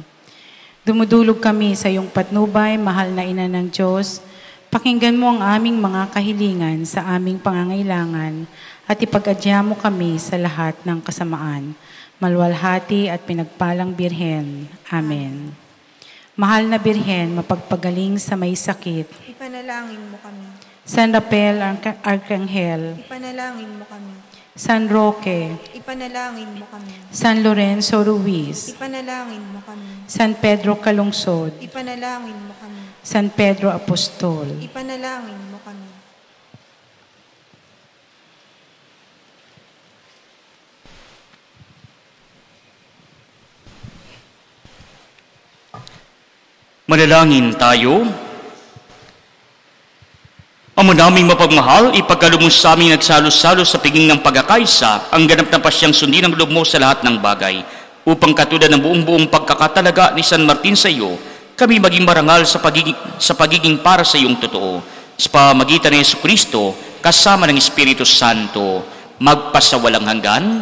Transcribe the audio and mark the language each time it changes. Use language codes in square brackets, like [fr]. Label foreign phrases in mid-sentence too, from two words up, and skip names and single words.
[tl] Dumudulog kami sa iyong patnubay, mahal na Ina ng Diyos. Pakinggan mo ang aming mga kahilingan sa aming pangangailangan at ipag-adya mo kami sa lahat ng kasamaan. Malwalhati at pinagpalang Birhen. Amen. Mahal na Birhen, mapagpagaling sa may sakit. Ipanalangin mo kami. San Rafael Arcangel, Ipanalangin mo kami. San Roque, Ipanalangin mo kami. San Lorenzo Ruiz, Ipanalangin mo kami. San Pedro Calungsod, Ipanalangin mo kami. San Pedro Apostol, Ipanalangin mo kami. Manalangin tayo. Amo naming mapagmahal, ipagkaloob mo sa aming nagsalo-salo sa piging ng pagkakaisa, ang ganap na pasyang sundin ang loob mo sa lahat ng bagay, upang katulad ng buong pagkakatalaga ni San Martin sa iyo, kami maging marangal sa pagiging para sa iyong totoo. Sa pamagitan ng Jesucristo, kasama ng Espiritu Santo, magpasawalang hanggan.